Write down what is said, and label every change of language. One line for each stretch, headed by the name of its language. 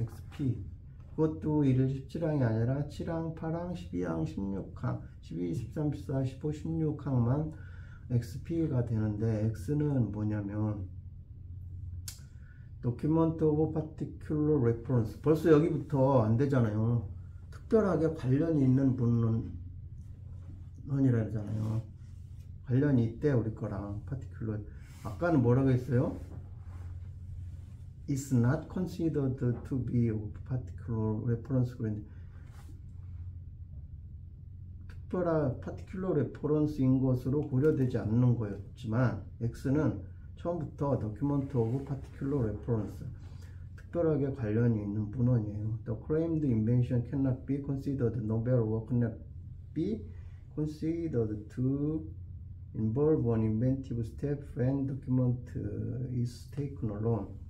Korean: XP 그것도 1일 17항이 아니라 7항, 8항, 12항, 16항 12, 13, 14, 15, 16항만 XP가 되는데 X는 뭐냐면
English: Document of Particular Reference
Korean: 벌써 여기부터 안 되잖아요. 특별하게 관련이 있는 문헌이라 하잖아요. 관련이 있대 우리 거랑 particular. 아까는 뭐라고 했어요?
English: It's not considered to be of particular reference.
Korean: 특별한
English: particular reference
Korean: 인 것으로 고려되지 않는 거였지만 X는 처음부터
English: document of particular reference
Korean: 특별하게 관련이 있는 문헌이에요.
English: The claimed invention cannot be considered novel or cannot be considered to involve an inventive step when document is taken alone.